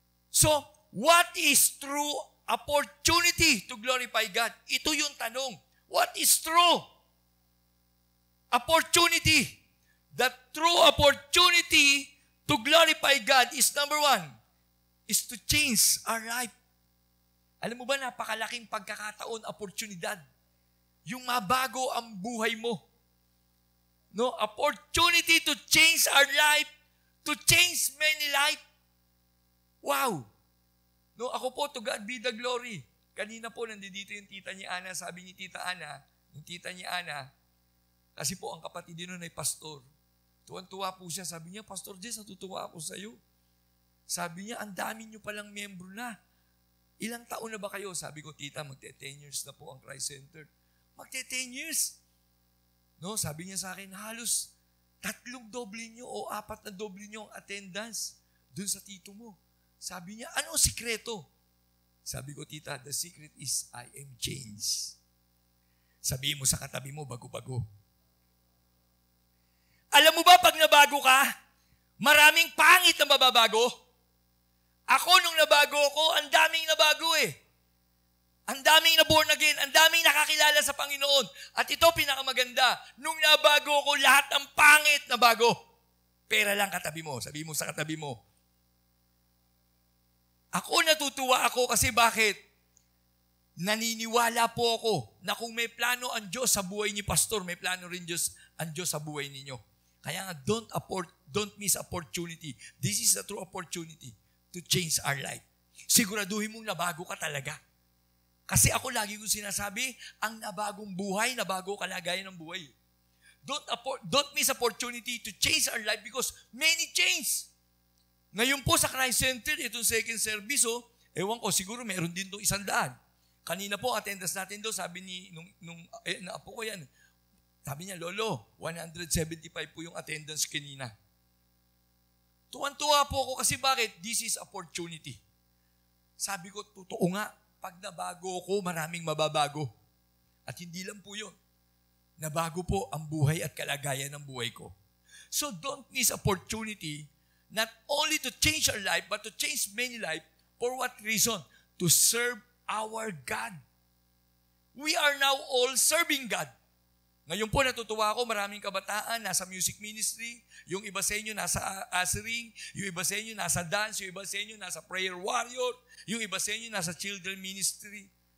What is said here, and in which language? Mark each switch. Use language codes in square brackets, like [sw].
[en] So, what is true opportunity to glorify God? [tl] Ito yung tanong. [en] What is true opportunity? The true opportunity to glorify God is number one, is to change our life. [tl] Alam mo ba, napakalaking pagkakataon, oportunidad. Yung mabago ang buhay mo. [en] Opportunity to change our life, to change many life. Wow! [tl] Ako po, [en] to God be the glory. [tl] Kanina po, nandito yung tita ni Ana. Sabi ni tita Ana, yung tita ni Ana, kasi po ang kapatid din nun ay pastor. Tuwan-tuwa po siya. Sabi niya, Pastor Jess, natutuwa ako sa iyo. Sabi niya, ang dami niyo palang membro na. Ilang taon na ba kayo? Sabi ko, tita, magte-10 years na po ang Christ Center. Magte-10 years. Sabi niya sa akin, halos 3 doble niyo o 4 na doble niyo ang attendance dun sa tito mo. Sabi niya, ano ang sikreto? Sabi ko, tita, [en] the secret is I am changed. [tl] Sabihin mo sa katabi mo, bago-bago. Alam mo ba, pag nabago ka, maraming pangit na mababago. Ako, nung nabago ako, ang daming nabago eh. Ang daming na born again, ang daming nakakilala sa Panginoon. At ito pinakamaganda, nung nabago ko, lahat ng pangit na bago. Pera lang katabi mo. Sabi mo sa katabi mo. Ako natutuwa ako kasi bakit? Naniniwala po ako na kung may plano ang Diyos sa buhay ni Pastor, may plano rin ang Diyos sa buhay ninyo. Kaya nga, [en] don't miss opportunity. This is a true opportunity to change our life. [tl] Siguraduhin mong nabago ka talaga. Kasi ako lagi kong sinasabi, ang nabagong buhay, nabago kalagayan ng buhay. [en] Don't miss opportunity to change our life because many change. [tl] Ngayon po sa Christ Center, itong second service, ewan ko, siguro meron din itong 100. Kanina po, attendance natin doon, sabi ni, nung apo ko yan, sabi niya, Lolo, 175 po yung attendance kanina. Tuwan-tuwa po ako kasi bakit? [en] This is opportunity. [tl] Sabi ko, totoo nga, pag nabago ko, maraming mababago. At hindi lang po yun. Nabago po ang buhay at kalagayan ng buhay ko. [en] So don't miss opportunity not only to change our life, but to change many life. For what reason? To serve our God. We are now all serving God. [tl] Ngayon po natutuwa ako, maraming kabataan nasa music ministry, yung iba sa inyo nasa ushering, yung iba sa inyo nasa dance, yung iba sa inyo nasa prayer warrior, yung iba sa inyo nasa children ministry.